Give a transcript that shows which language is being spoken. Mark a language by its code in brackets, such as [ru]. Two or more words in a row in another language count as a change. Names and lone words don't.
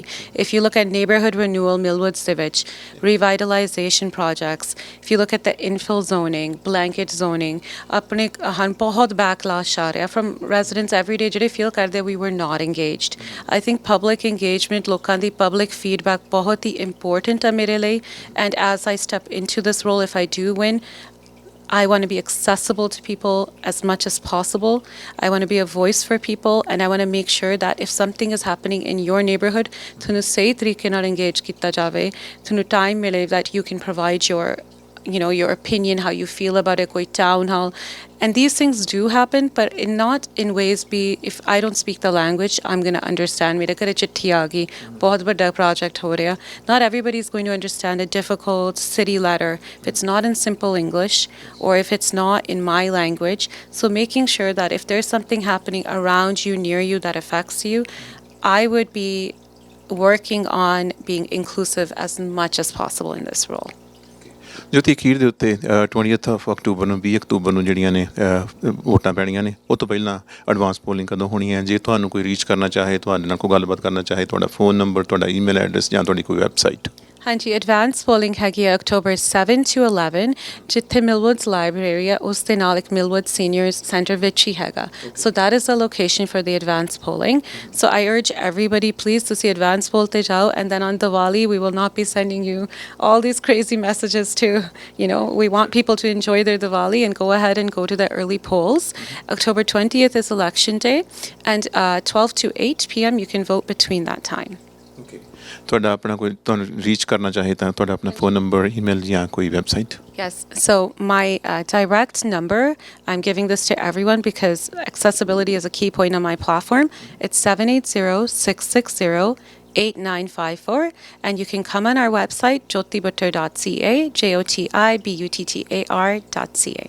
[en] If you look at neighbourhood renewal Millwoods [pa] ਦੇ ਵਿੱਚ, [en] revitalization projects, if you look at the infill zoning, blanket zoning, [pa] ਆਪਣੇ ਹਨ ਬਹੁਤ ਬੈਕਲਾਸ਼ ਆ ਰਿਹਾ [en] from residents every day [pa] ਜਿਹੜੇ ਫੀਲ ਕਰਦੇ [en] we were not engaged. I think public engagement, [pa] ਲੋਕਾਂ ਦੀ ਪਬਲਿਕ ਫੀਡਬੈਕ ਬਹੁਤ ਹੀ ਇੰਪੋਰਟੈਂਟ ਆ ਮੇਰੇ ਲਈ, [en] And as I step into this role, if I do win, I want to be accessible to people as much as possible. I want to be a voice for people, and I want to make sure that if something is happening in your neighborhood, [pa] ਤੁਹਾਨੂੰ ਸਹੀ ਤਰੀਕੇ ਨਾਲ [en] engage [pa] ਕੀਤਾ ਜਾਵੇ, ਤੁਹਾਨੂੰ [en] time ਮਿਲੇ that you can provide your, you know, your opinion, how you feel about it, koi town hall. And these things do happen, but not in ways if I don't speak the language, I'm going to understand. [pa] ਮੇਰੇ ਘਰੇ ਚਿੱਠੀ ਆ ਗਈ, ਬਹੁਤ ਵੱਡਾ ਪ੍ਰੋਜੈਕਟ ਹੋ ਰਿਹਾ. [en] Not everybody is going to understand a difficult city letter if it's not in simple English or if it's not in my language. So making sure that if there's something happening around you, near you, that affects you, I would be working on being inclusive as much as possible in this role. [pa] ਜੋਤੀ, ਅਖੀਰ ਦੇ ਉੱਤੇ 20th ਅਕਤੂਬਰ ਨੂੰ 20 ਅਕਤੂਬਰ ਨੂੰ ਜਿਹੜੀਆਂ ਨੇ ਵੋਟਾਂ ਪੈਣੀਆਂ ਨੇ, ਉਹ ਤੋਂ ਪਹਿਲਾਂ ਐਡਵਾਂਸ ਪੋਲਿੰਗ ਕਦੋਂ ਹੋਣੀ ਹੈ? ਜੇ ਤੁਹਾਨੂੰ ਕੋਈ ਰੀਚ ਕਰਨਾ ਚਾਹੇ, ਤੁਹਾਡੇ ਨਾਲ ਕੋਈ ਗੱਲਬਾਤ ਕਰਨਾ ਚਾਹੇ, ਤੁਹਾਡਾ ਫੋਨ ਨੰਬਰ, ਤੁਹਾਡਾ ਈਮੇਲ ਐਡਰੈਸ ਜਾਂ ਤੁਹਾਡੀ ਕੋਈ ਵੈਬਸਾਈਟ? ਹਾਂਜੀ, ਐਡਵਾਂਸ ਪੋਲਿੰਗ ਹੈਗੀ ਹੈ October 7 to 11, ਜਿੱਥੇ ਮਿਲਵੁੱਡਸ ਲਾਇਬ੍ਰੇਰੀ ਆ ਉਸ ਦੇ ਨਾਲ ਇੱਕ ਮਿਲਵੁੱਡ ਸੀਨੀਅਰਸ ਸੈਂਟਰ ਵਿੱਚ ਹੀ ਹੈਗਾ। [en] So that is the location for the advance polling. So I urge everybody please [pa] ਤੁਸੀਂ ਐਡਵਾਂਸ ਪੋਲ 'ਤੇ ਜਾਓ, [en] And then on Diwali we will not be sending you all these crazy messages to, you know, we want people to enjoy their Diwali and go ahead and go to the early polls. October 20th is election day, and 12 to 8 p.m. you can vote between that time. [pa] ਤੁਹਾਡਾ ਆਪਣਾ ਕੋਈ ਤੁਹਾਨੂੰ ਰੀਚ ਕਰਨਾ ਚਾਹੇ ਤਾਂ ਤੁਹਾਡਾ ਆਪਣਾ ਫੋਨ ਨੰਬਰ, ਈਮੇਲ ਜਾਂ ਕੋਈ ਵੈਬਸਾਈਟ? [en] Yes, so my direct number, I'm giving this to everyone because accessibility is a key point on my platform. It's 780-660-8954, and you can come on our website, jyotibuttar.ca, jotibuttar.ca.